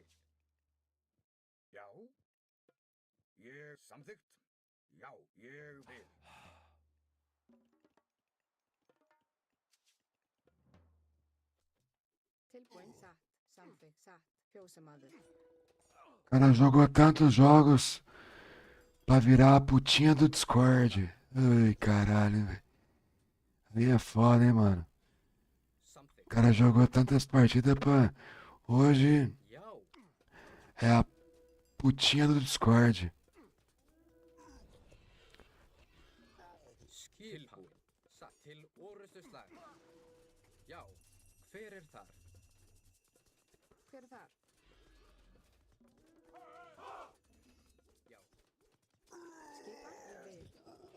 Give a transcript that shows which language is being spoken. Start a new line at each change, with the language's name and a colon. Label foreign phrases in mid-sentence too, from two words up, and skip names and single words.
Icelandic: Já. Ég samþykkt. Já, ég vil. Tilbúin. Satt. Samþykkt. Satt. Fjósamaður.
Portuguese: O cara jogou tantos jogos pra virar a putinha do Discord. Ai, caralho, velho. Aí é foda, hein, mano. O
Icelandic: Samþykkt.
Portuguese: cara jogou tantas partidas pra... Hoje
Icelandic: Já.
Portuguese: é a putinha do Discord.
Icelandic: Tilbúin. Satt. Til orustu slag. Já. Hver er þar? Hver er þar? Já. Skipa. Ég vil.